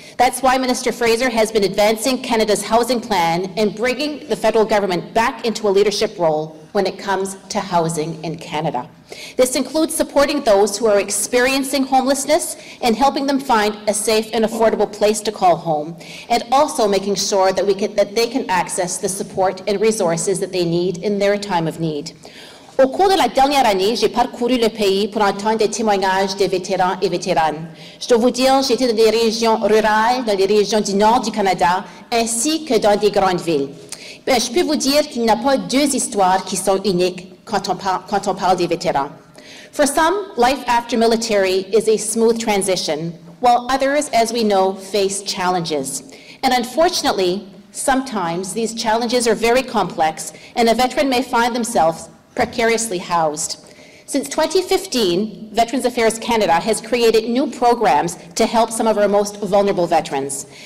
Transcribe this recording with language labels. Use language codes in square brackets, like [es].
[en] That's why Minister Fraser has been advancing Canada's housing plan and bringing the federal government back into a leadership role when it comes to housing in Canada. This includes supporting those who are experiencing homelessness and helping them find a safe and affordable place to call home, and also making sure that they can access the support and resources that they need in their time of need. [fr] Au cours de la dernière année, j'ai parcouru le pays pour entendre des témoignages des vétérans et vétéranes. Je dois vous dire, j'ai été dans des régions rurales, dans les régions du nord du Canada, ainsi que dans des grandes villes. Je peux vous dire qu'il n'y a pas deux histoires qui sont uniques quand on parle des vétérans. [en] For some, life after military is a smooth transition, while others, as we know, face challenges. And unfortunately, sometimes these challenges are very complex, and a veteran may find themselves precariously housed. Since 2015, Veterans Affairs Canada has created new programs to help some of our most vulnerable veterans.